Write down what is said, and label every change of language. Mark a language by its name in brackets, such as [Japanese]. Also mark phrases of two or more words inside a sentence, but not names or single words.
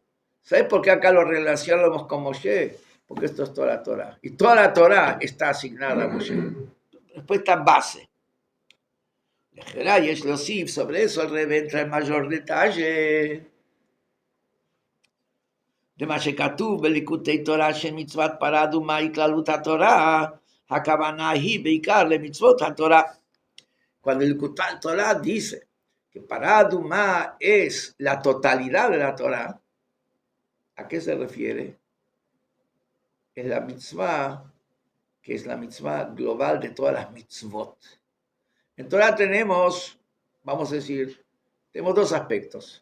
[Spanish] ¿Sabes por qué acá lo relacionamos con Moshe? Porque esto es toda la Torah. Y toda la Torah está asignada a Moshe. Respuesta base. Sobre eso el Rebbe entra en mayor detalle. [Hebrew] De מה שכתוב בליקוטי תורה שמצוות פרה אדומה היא כללות התורה, הכוונה היא בעיקר למצוות התורה. [Spanish] Cuando el Likutei Torah dice que para Adumá es la totalidad de la Torah, ¿a qué se refiere? Es la mitzvah que es la mitzvah global de todas las mitzvot. En Torah tenemos, vamos a decir, tenemos dos aspectos.